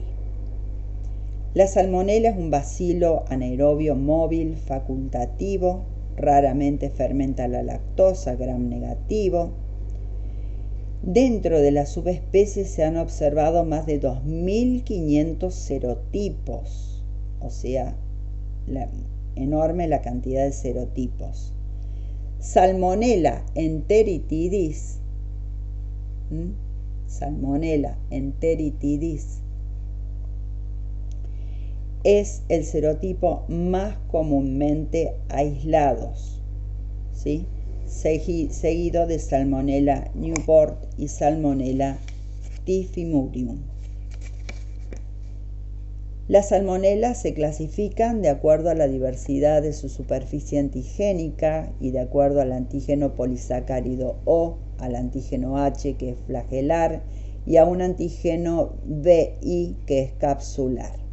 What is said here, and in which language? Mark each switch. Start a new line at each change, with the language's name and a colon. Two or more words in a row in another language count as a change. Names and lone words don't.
Spanish: La salmonela es un bacilo anaerobio móvil facultativo, raramente fermenta la lactosa, gram negativo. Dentro de la subespecie se han observado más de 2.500 serotipos, o sea, enorme la cantidad de serotipos. Salmonella enteritidis, Salmonella enteritidis es el serotipo más comúnmente aislados, ¿sí? Seguido de Salmonella Newport y Salmonella typhimurium. Las salmonelas se clasifican de acuerdo a la diversidad de su superficie antigénica y de acuerdo al antígeno polisacárido O, al antígeno H, que es flagelar, y a un antígeno BI, que es capsular.